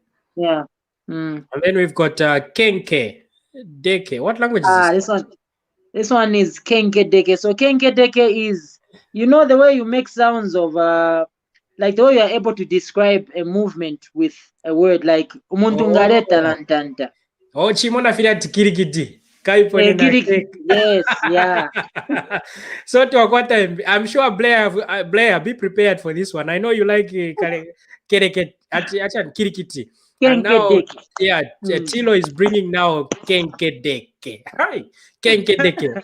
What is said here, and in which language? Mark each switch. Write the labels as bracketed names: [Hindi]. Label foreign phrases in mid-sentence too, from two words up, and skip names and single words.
[English] Yeah. And then we've got Kenke Deke. What language is this? This one is Kenke Deke. So Kenke Deke is, the way you make sounds of like the way you are able to describe a movement with a word, like [Bemba] umuntu ngareta lantanta. Oh, chimona fila tikirikiti. [English] Yes, yeah. So to a time, I'm sure Blair, be prepared for this one. I know you like kirikiti. And now, Tilo is bringing now Kenke Deke. Hi, Kenke Deke.